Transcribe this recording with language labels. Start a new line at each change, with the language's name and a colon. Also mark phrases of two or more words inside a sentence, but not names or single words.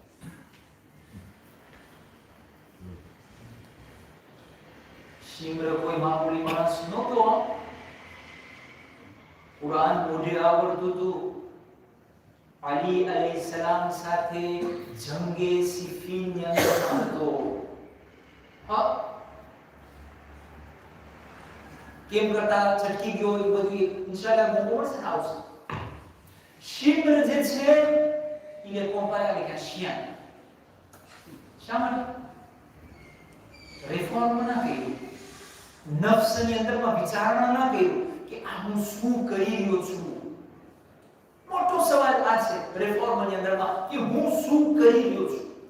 Gujarati: શિમ્ર કોઈ મામૂલી માણસ નહોતો કુરાન મોઢે આવડતું હતું અલી
Arabic: عليه السلام
Gujarati: સાથે જંગે સિફીનની અંદર હતો. હા, કેમ કરતા છટકી ગયો એ બધું
Arabic: إن شاء الله
Gujarati: બહુ છે આવશે. શિમ્ર જે છે એને
French: comparer avec un chien.
Gujarati: શા માટે? રિફોર્મ ના કર્યું, નફ્સની અંદરમાં વિચારણા ના કર્યું કે આ હું શું કરી રહ્યો છું. મોટો સવાલ આ છે રિફોર્મની અંદરમાં કે હું શું કરી રહ્યો છું.